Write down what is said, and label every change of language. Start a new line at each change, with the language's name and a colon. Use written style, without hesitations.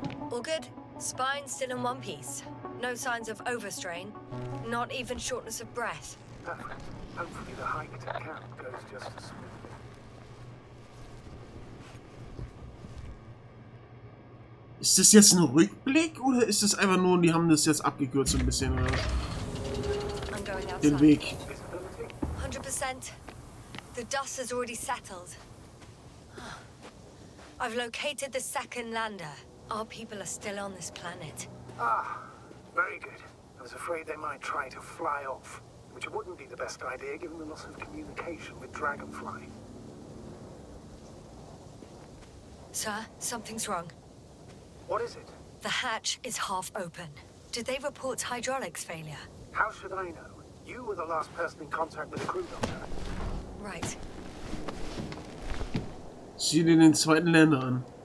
English: All good? Spine still in one piece. No signs of overstrain. Not even shortness of breath. Perfect. Hopefully the hike to camp goes just as smoothly.
German: Ist das jetzt ein Rückblick oder ist das einfach nur, die haben das jetzt abgekürzt ein bisschen, oder?
English: I'm going
German: Den
English: outside.
German: Weg. 100%.
English: The dust has already settled. I've located the second lander. Our people are still on this planet. Ah, very good. I was afraid they might try to fly off, which wouldn't be the best idea given the loss of communication with Dragonfly. Sir, something's wrong. What is it? The hatch is half open. Did they report hydraulics failure? How should I know? You were the last person in contact with the crew, Doctor. Right.
German: Sieh dir den zweiten Länder an.